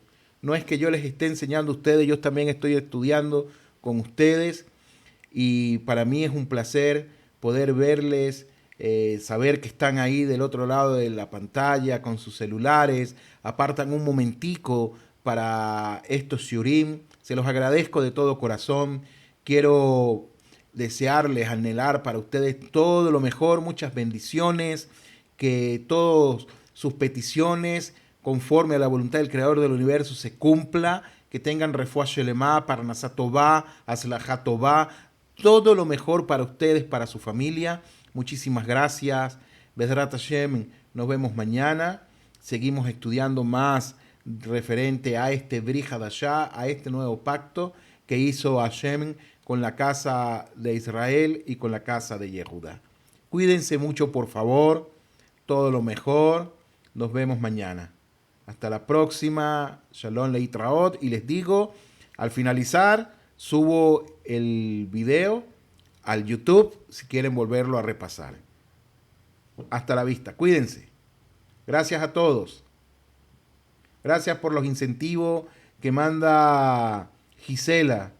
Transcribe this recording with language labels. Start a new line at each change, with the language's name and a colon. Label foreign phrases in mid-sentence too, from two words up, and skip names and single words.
Spanish: No es que yo les esté enseñando a ustedes, yo también estoy estudiando con ustedes y para mí es un placer poder verles, saber que están ahí del otro lado de la pantalla con sus celulares, apartan un momentico para estos shiurim. Se los agradezco de todo corazón. Quiero desearles, anhelar para ustedes todo lo mejor, muchas bendiciones, que todas sus peticiones conforme a la voluntad del Creador del Universo se cumpla, que tengan
Hebrew: רפואה שלמה, פרנסה טובה, הצלחה טובה,
Spanish: todo lo mejor para ustedes, para su familia. Muchísimas gracias.
Hebrew: בעזרת השם,
Spanish: nos vemos mañana. Seguimos estudiando más referente a este
Hebrew: ברית חדשה,
Spanish: a este nuevo pacto que hizo Hashem con la casa de Israel y con la casa de Yehudá. Cuídense mucho, por favor. Todo lo mejor. Nos vemos mañana. Hasta la próxima.
Hebrew: שלום להתראות.
Spanish: Y les digo, al finalizar, subo el video al YouTube si quieren volverlo a repasar. Hasta la vista. Cuídense. Gracias a todos. Gracias por los incentivos que manda Gisela.